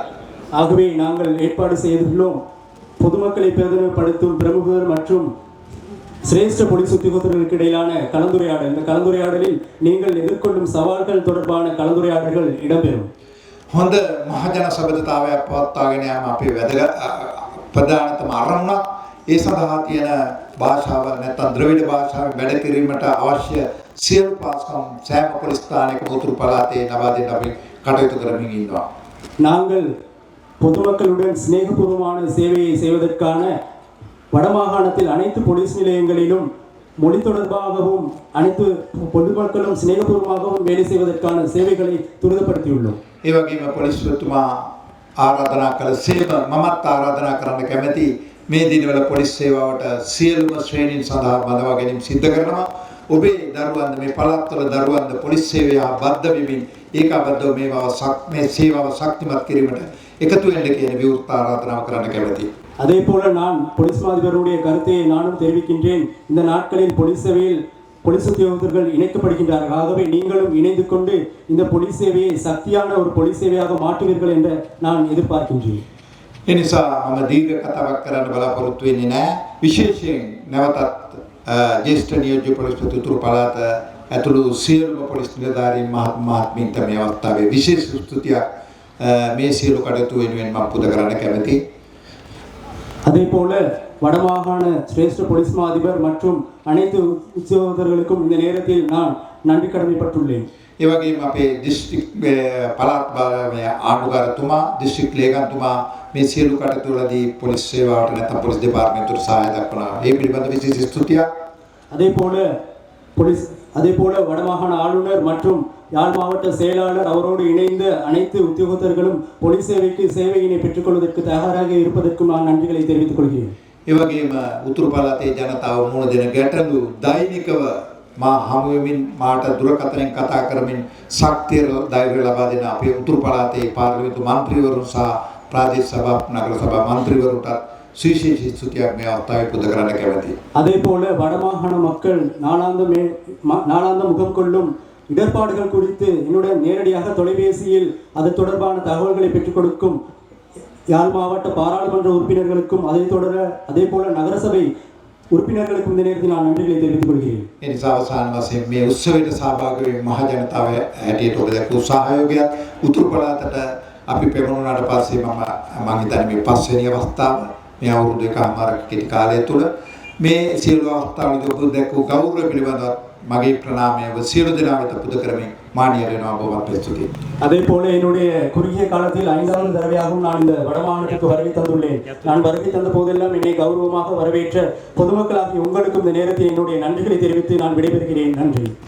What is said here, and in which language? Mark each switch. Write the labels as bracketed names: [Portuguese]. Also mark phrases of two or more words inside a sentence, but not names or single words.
[Tamil] ஆகவே நாங்கள் ஏற்பாடு செய்துள்ளோம் பொதுமக்களை பிரதிநிதித்துவப்படுத்தும் பிரமுகர் மற்றும் சிரேஷ்ட போலீஸ் உத்தியோகத்தர்களுக்கு இடையிலான கலந்துரையாடல். இந்த கலந்துரையாடலில் நீங்கள் எதிர்கொள்ளும் சவால்கள் தொடர்பான கலந்துரையாடல்கள் இடம்பெறும். [Sinhala] හොඳ මහජන සබඳතාවයක් පවත්වාගෙන යාම අපේ වැදගත් ප්‍රධානතම අරමුණක්. ඒ සඳහා තියෙන භාෂාව නැත්නම් ද්‍රවිඩ භාෂාවෙන් වැඩ කිරීමට අවශ්‍ය සියලු පාස්කම් සෑම පොලිස් ස්ථානයක උතුරු පළාතේ ලබා දෙන්න අපි කටයුතු කරමින් ඉන්නවා. [Tamil] நாங்கள் பொதுமக்களுடன் சிநேகபூர்வமான சேவையை செய்வதற்கான வடமாகாணத்தில் அனைத்து போலீஸ் நிலையங்களிலும் மொழி தொடர்பாகவும் அனைத்து பொதுமக்களும் சிநேகபூர்வமாகவும் வேலை செய்வதற்கான சேவைகளை துரிதப்படுத்தியுள்ளோம். [Sinhala] ඒ වගේම පොලිස්තුමා ආරාධනා කළ සේව මමත් ආරාධනා කරන්න කැමැති මේ දිනවල පොලිස් සේවාවට සියලුම ශ්‍රේණීන් සඳහා බඳවා ගැනීම සිද්ධ කරනවා. ඔබේ දරුවන්ද මේ පළාත්වල දරුවන්ද පොලිස් සේවය බද්ධ වෙමින් ඒකාබද්ධව මේ සේවාව ශක්තිමත් කිරීමට එකතු වෙන්න කියන විවෘත ආරාධනාව කරන්න කැමැතියි. [Tamil] அதே போல நான் போலீஸ் மாதிபருடைய கருத்தை நானும் தெரிவிக்கின்றேன். இந்த நாட்களில் போலீஸ் சேவையில் போலீஸ் உத்தியோகத்தர்கள் இணைக்கப்படுகின்றார்கள். ஆகவே நீங்களும் இணைந்து கொண்டு இந்த போலீஸ் சேவையை சக்தியான ஒரு போலீஸ் சேவையாக மாற்றுவீர்கள் என்று நான் எதிர்பார்க்கின்றேன். [Sinhala] එනිසා මම දීර්ඝ කතාවක් කරන්න බලාපොරොත්තු වෙන්නේ නැහැ. විශේෂයෙන් නැවතත් ජ්‍යෙෂ්ඨ නියෝජ්‍ය පොලිස්පති උතුරු පළාත ඇතුළු සියලුම පොලිස් නිලධාරීන් මහත්මීන්ට මේ අවස්ථාවේ විශේෂ ස්තුතියක් මේ සියලු කටයුතු වෙනුවෙන් මම පුද කරන්න කැමැතියි. [Tamil] அதே போல வடமாகாண சிரேஷ்ட போலீஸ் மா அதிபர் மற்றும் அனைத்து உத்தியோகத்தர்களுக்கும் இந்த நேரத்தில் நான் நன்றி கடமைப்பட்டுள்ளேன். [Sinhala] ඒ වගේම අපේ දිස්ත්‍රික් පළාත් ආණ්ඩුකාරතුමා දිස්ත්‍රික් ලේකම්තුමා මේ සියලු කටයුතු වලදී පොලිස් සේවාවට නැත්නම් පොලිස් දෙපාර්තමේන්තුවට සහාය දක්වනවා. ඒ පිළිබඳ විශේෂ ස්තුතියක්. [Tamil] அதே போல வடமாகாண ஆளுநர் மற்றும் யாழ் மாவட்ட செயலாளர் அவரோடு இணைந்த அனைத்து உத்தியோகத்தர்களும் போலீஸ் சேவைக்கு சேவையினை பெற்றுக்கொள்வதற்கு தயாராக இருப்பதற்கும் நான் நன்றிகளை தெரிவித்துக் கொள்கிறேன். [Sinhala] ඒ වගේම උතුරු පළාතේ ජනතාව මුණ දෙන ගැටලු දෛනිකව මා හමු වෙමින් මාට දුරකථනයෙන් කතා කරමින් ශක්තිය ධෛර්යය ලබා දෙන අපේ උතුරු පළාතේ පාර්ලිමේන්තු මන්ත්‍රීවරුන් සහ ප්‍රාදේශ සභා නගර සභා මන්ත්‍රීවරුන්ට සුවිශේෂ ස්තුතියක මේ අවස්ථාවේ පුද කරන්න කැමැතියි. [Tamil] அதே போல வடமாகாண மக்கள் நாளாந்த முகம் கொள்ளும் இடர்பாடுகள் குறித்து என்னுடன் நேரடியாக தொலைபேசியில் அது தொடர்பான தகவல்களை பெற்றுக் கொடுக்கும் யாழ் மாவட்ட பாராளுமன்ற உறுப்பினர்களுக்கும் அதே போல நகரசபை உறுப்பினர்களுக்கும் இந்த நேரத்தில் நான் நன்றிகளை தெரிவித்துக் கொள்கிறேன். [Sinhala] ඒ නිසා අවසාන වශයෙන් මේ උත්සවයට සහභාගී වූ මහ ජනතාව හැටියට ඔබ දක්වපු සහයෝගයත් උතුරු පළාතට අපි පෙරමුණාට පස්සේ මම හිතන්නේ මේ පස්වෙනි අවස්ථාව මේ අවුරුදු එකමාරක කෙටි කාලය තුළ මේ සියලු අවස්ථාවලදී ඔබ දක්වපු ගෞරව පිළිබඳව මගේ ප්‍රණාමය සියලු දෙනා වෙත පුද කරමින් මානීය වෙනවා ඔබවත් ස්තුතියි. [Tamil] அதே போல என்னுடைய குறுகிய காலத்தில் 5வது தடவையாகவும் நான் இந்த வடமாகாணத்துக்கு வருகை தந்துள்ளேன். நான் வருகை தந்த போதெல்லாம் என்னை கௌரவமாக வரவேற்ற பொதுமக்களாகிய உங்களுக்கு இந்த நேரத்தில் என்னுடைய நன்றிகளை தெரிவித்து நான் விடைபெறுகிறேன். நன்றி.